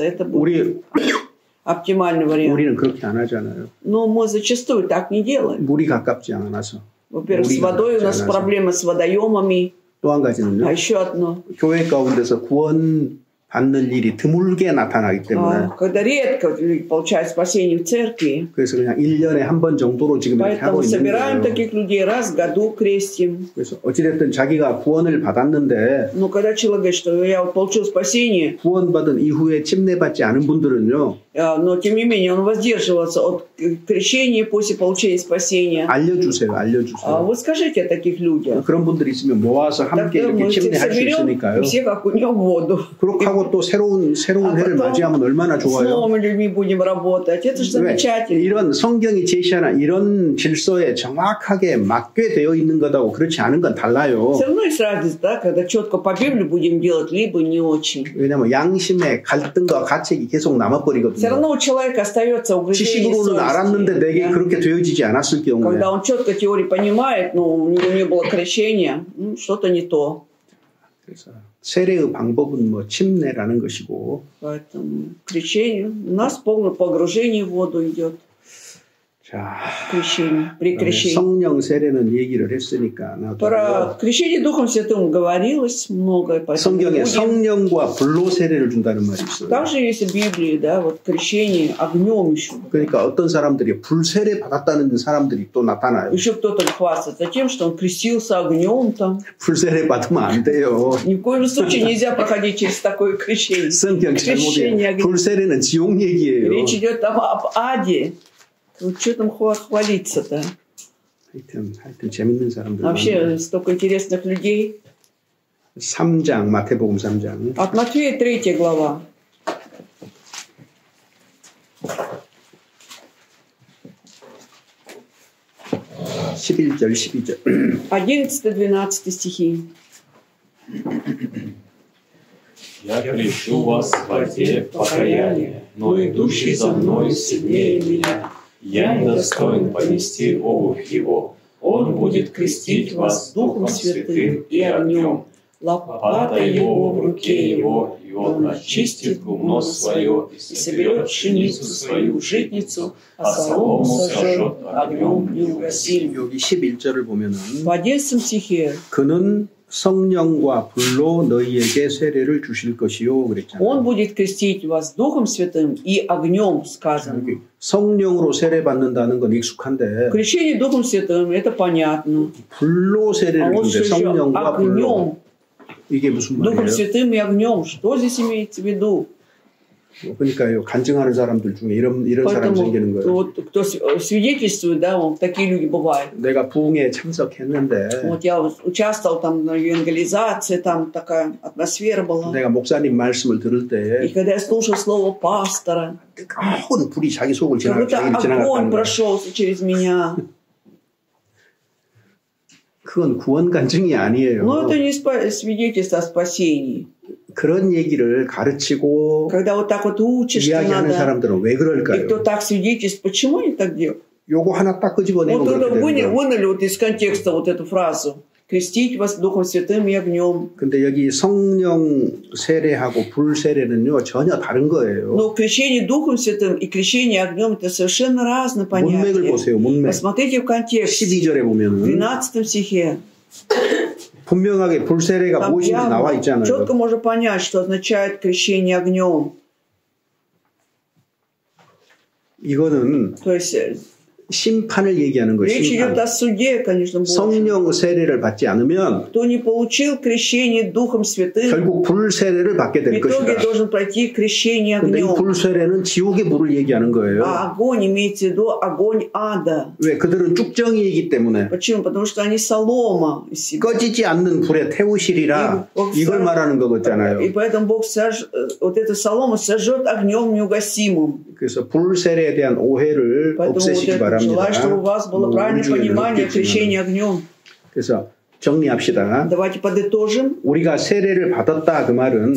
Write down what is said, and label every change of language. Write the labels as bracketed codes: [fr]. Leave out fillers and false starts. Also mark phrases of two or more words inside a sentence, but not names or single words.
[ru] Это будет оптимальный вариант. [ko] 우리는 그렇게 안 하잖아요. [ru] Но мы зачастую так не делаем. [ko] 물이 가깝지 않아서. [ru] Во-первых, с водой у нас проблемы с водоемами. [ko] 또 한 가지는요. [ru] А еще одно. [ko] 교회 가운데서 구원 받는 일이 드물게 나타나기 때문에. [ru] Когда редко люди получают спасение в церкви. [ko] 그래서 그냥 1년에 한 번 정도로 지금 이렇게 하고 [ru] Поэтому [ko] 있는 [ru] собираем [ko] 거예요. [ru] таких людей раз в году крестим. [ko] 그래서 어찌됐든 자기가 구원을 받았는데. [ru] Но когда человек говорит, что я вот получил спасение. [ko] 구원받은 이후에 침례받지 않은 분들은요. [ru] Но тем не менее он воздерживался от крещения после получения спасения. [ko] 알려주세요. [ru] Вы скажите о таких людях. [ko] 그런 분들이 있으면 모아서 함께 이렇게 침례할 수 있으니까요. [ru] Все как у него в воду. [ko] 그렇게 하고 또 새로운 해를 맞이하면 얼마나 좋아요. [ru] С новыми людьми будем работать. Это же замечательно. [ko] 이런 성경이 제시하는 이런 질서에 정확하게 맞게 되어 있는 것하고 그렇지 않은 건 달라요. [ru] Все равно есть разница, да, когда четко по Библии будем делать, либо не очень. [ko] 왜냐하면 양심의 갈등과 가책이 계속 남아버리거든요. [ru] Все равно у человека остается угрызение совести. [ko] 지식으로는 알았는데 내게 그렇게 되어지지 않았을 경우에. [ru] Когда он четко теорию понимает, но у него не было крещения, что-то не то. [ko] 그래서 세례의 방법은 뭐 침례라는 것이고. [ru] Поэтому крещение у нас полное погружение в воду идет. [ko] 자, [ru] крещение, при крещении. [ko] 성령 세례는 얘기를 했으니까. [ru] Про крещение Духом Святым говорилось многое. [ko] 성경에 성령과 불로 세례를 준다는 말이 있어요. [ru] Также есть в Библии, да, вот крещение огнем еще. [ko] 그러니까 어떤 사람들이 불 세례 받았다는 사람들이 또 나타나요. [ru] Еще кто-то хвастается тем, что он крестился огнем там. [ko] 불 세례 받으면 안 돼요. [ru] Ни в коем случае нельзя проходить через такое крещение. [ko] 성경 잘못이에요. 불 세례는 지옥 얘기예요. [ru] Речь идет там об аде. Вот что там хвалиться-то? [ko] 하여튼 재밌는 사람들. [ru] Вообще столько интересных людей. [ko] 3장 마태복음 3장. [ru] От Матфея 3 глава. [ko] 11절 12절. [ru] 11-12 стихи. Я крещу вас в воде покаяния, но идущий за мной сильнее меня. Я недостоин понести обувь его. Он будет крестить вас Духом Святым и огнем. лопата его в руке его, и он очистит гумно свое, и соберет пшеницу свою в житницу, а солому сожжет огнем неугасимым. [ko] 여기 11절을 보면은 [ru] в 11 стихе [ko] 그는 성령과 불로 너희에게 세례를 주실 것이요 그랬잖아요. [ru] Он будет крестить вас Духом Святым и огнем, сказано. [ko] 성령으로 세례 받는다는 건 익숙한데 [ru] Крещение Духом Святым это понятно. [ko] 불로 세례를 주는데 성령과 불로 이게 무슨 말이에요? [ru] Духом Святым и огнем. Что здесь имеется в виду? [ko] 그러니까요, 간증하는 사람들 중에 이런 사람 생기는 거예요. [ru] Вот, кто свидетельствует, да, вот, такие люди бывают. [ko] 내가 부흥회에 참석했는데, [ru] вот я участвовал там на евангелизации, там такая атмосфера была. [ko] 내가 목사님 말씀을 들을 때, [ru] и когда я слушал слово пастора, [ko] 뜨거운 불이 자기 속을 [ru] 지나갔다는 огонь прошелся через меня. [ko] 그건 구원 간증이 아니에요. [ru] Но это не свидетельство о спасении. [ko] 그런 얘기를 가르치고 [ru] когда вот так вот учишь, [ko] 이야기하는 사람들은 왜 그럴까요? [ru] и кто так свидетельствует, почему они так делают? [ko] 요거 하나 딱 끄집어내고 [ru] вот вынули вот из контекста вот эту фразу. крестить вас Духом Святым и огнем. [ko] 근데 여기 성령 세례하고 불 세례는요 전혀 다른 거예요. [ru] Но крещение Духом Святым и крещение огнем это совершенно разные понятия. [ko] 문맥을 보세요. 문맥. [ru] Посмотрите в контексте. [ko] 12절에 보면은 [ru] 12 стихе. [ko] 분명하게 불 세례가 무엇인지 나와 있잖아요. [ru] четко можно понять, что означает крещение огнем. [ko] 이거는 [ru] то есть [ko] 심판을 얘기하는 거예요. [ru] речь идет о суде, конечно, [ko] 성령 세례를 받지 않으면 [ru] кто не получил крещение Духом Святым, [ko] 결국 불 세례를 받게 될 것이다. [ru] в итоге должен пройти крещение огнем. [ko] 근데 이 불 세례는 지옥의 불을 얘기하는 거예요. [ru] А огонь имеется в виду огонь ада. [ko] 왜? 그들은 쭉정이이기 때문에. [ru] почему? потому что они солома. [ko] 꺼지지 않는 불에 태우시리라. 이걸 말하는 거잖아요. [ru] И поэтому Бог вот эту солому сожжет огнем неугасимым. [ko] 그래서 불 세례에 대한 오해를 없애시기 바랍니다. [ru] желаю, чтобы у вас было правильное понимание крещения огнем. [ko] 그래서 정리합시다. [ru] Давайте подытожим. [ko] 우리가 세례를 받았다 그 말은